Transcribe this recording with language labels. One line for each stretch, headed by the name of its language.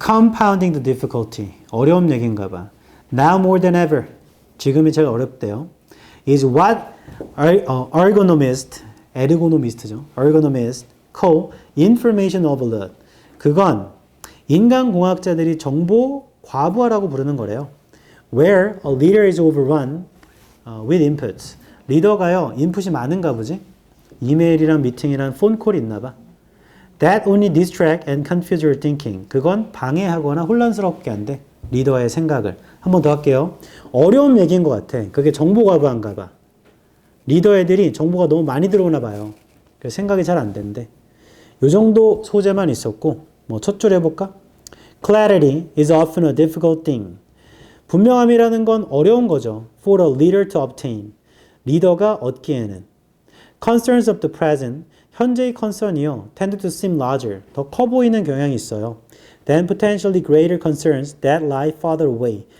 English: Compounding the difficulty.
Korean: 어려운 얘기인가 봐.
English: Now more than ever. 지금이 제일 어렵대요. Is what ergonomists 에르고노미스트죠. ergonomist, call information overload.
Korean: 그건 인간공학자들이 정보 과부하라고 부르는 거래요.
English: Where a leader is overrun with inputs.
Korean: 리더가요, 인풋이 많은가 보지? 이메일이랑 미팅이랑 폰콜이 있나 봐.
English: That only distract and confuse your thinking.
Korean: 그건 방해하거나 혼란스럽게 한대. 리더의 생각을. 한 번 더 할게요. 어려운 얘기인 것 같아. 그게 정보 과부한가 봐. 리더 애들이 정보가 너무 많이 들어오나 봐요. 그래서 생각이 잘 안 된대. 요 정도 소재만 있었고, 뭐 첫 줄 해볼까?
English: Clarity is often a difficult thing.
Korean: 분명함이라는 건 어려운 거죠.
English: For a leader to obtain. 리더가 얻기에는. Concerns of the present.
Korean: 현재의 concern이요.
English: tend to seem larger.
Korean: 더 커 보이는 경향이 있어요.
English: Than potentially greater concerns that lie farther away.